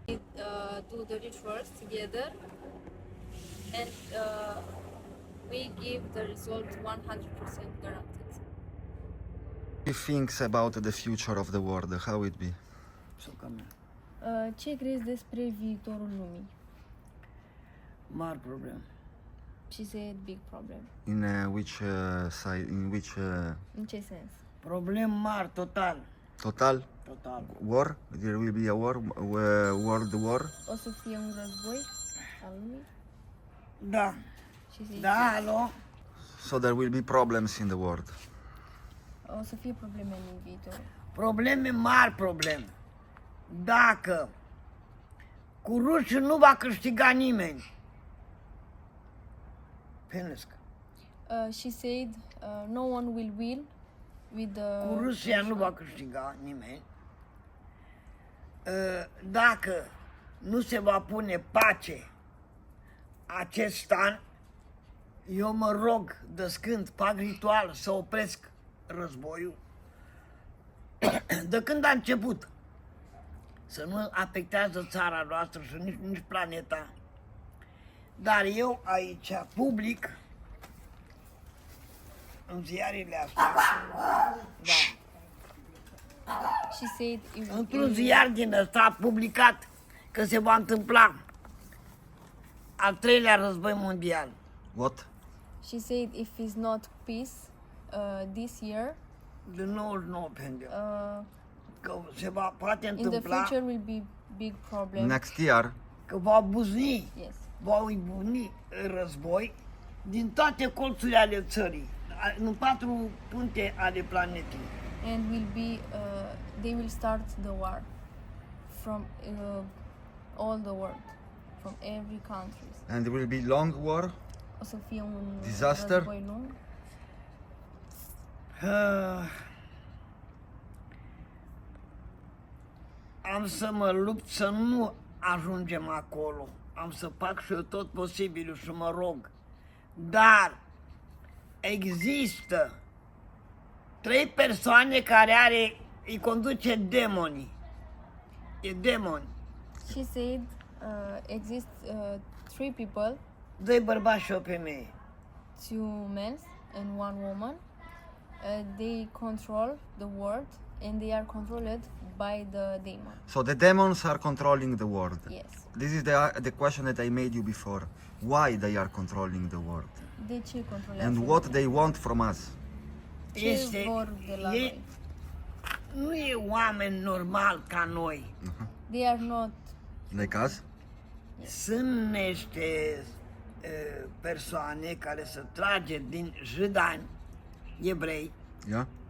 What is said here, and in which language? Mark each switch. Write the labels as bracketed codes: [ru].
[en] We do the rituals together, and we give the result 100% guaranteed. He thinks about the future of the world, how it be? [ro] Ce crezi despre viitorul lumii? Mari probleme. [en] She said, big problem. In which side? In which [ro] În ce sens? Probleme mari, total. total Total. [en] war? There will be a war, world war. [ro] O să fie un război al lumii? Da. [en] She said, [ro] Da, alo? [en] So there will be problems in the world. [ro] o să fie probleme în viitor. Probleme mari, probleme. Dacă cu rușii nu va câștiga nimeni. Penesc. [en] She said, no one will win with the... [ro] Cu Rusia nu va câștiga nimeni. Dacă nu se va pune pace acest an, eu mă rog de scânt, fac ritual să opresc războiul. De când a început, să nu afectează țara noastră și nici planeta. Dar eu aici, public, în ziarele astea, da, [en] She said, if, [ro] într-un ziar din ăsta a publicat că se va întâmpla al treilea război mondial. [en] What? she said, if it's not peace this year, [ro] De 99 pentru uh, că se va poate [en] in the [ro] întâmpla [en] future will be big problem. Next year, [ro] că va buzni, [en] Yes. [ro] va izbucni război din toate colțurile ale țării, în 4 puncte ale planetei. [en] And will be they will start the war from all the world, from every country. and there will be long war. [ro] O să fie un [en] Disaster? [ro] război lung. Am să mă lupt să nu ajungem acolo. Am să fac și eu tot posibilul și mă rog. Dar există 3 persoane care îi conduce demonii. E demoni. [en] She said exist 3 people, [ro] 2 bărbați și o femeie. [en] 2 men and 1 woman. They control the world and they are controlled by the demon. So the demons are controlling the world. Yes. This is the question that I made you before. Why they are controlling the world? [ro] De ce controlează? [en] And what they want from us? [ro] Ce vor de la noi? Nu e oameni normal ca noi. [en] They are not. Like us? [ro] Sunt niște persoane care se trage din judani, evrei, [en] Yeah?